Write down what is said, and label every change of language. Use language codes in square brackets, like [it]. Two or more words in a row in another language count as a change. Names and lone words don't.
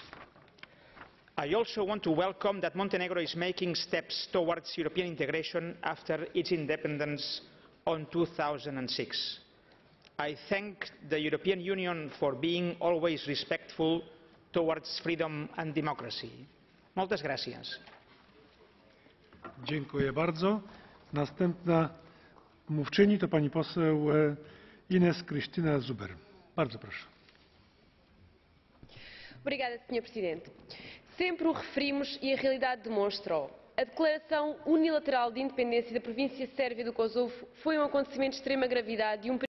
[en] I also want to welcome that Montenegro is making steps towards European integration after its independence in 2006. I thank the European Union for being always respectful towards freedom and democracy. [ca] Moltes gràcies. [pl] Dziękuję bardzo. Następna mówczyni to pani poseł Ines Cristina Zuber. Bardzo proszę. [pt] Obrigada, Sr. Presidente. Sempre o referimos e a realidade demonstra-o. A declaração unilateral de independência da província sérvia do Kosovo foi um acontecimento de extrema gravidade e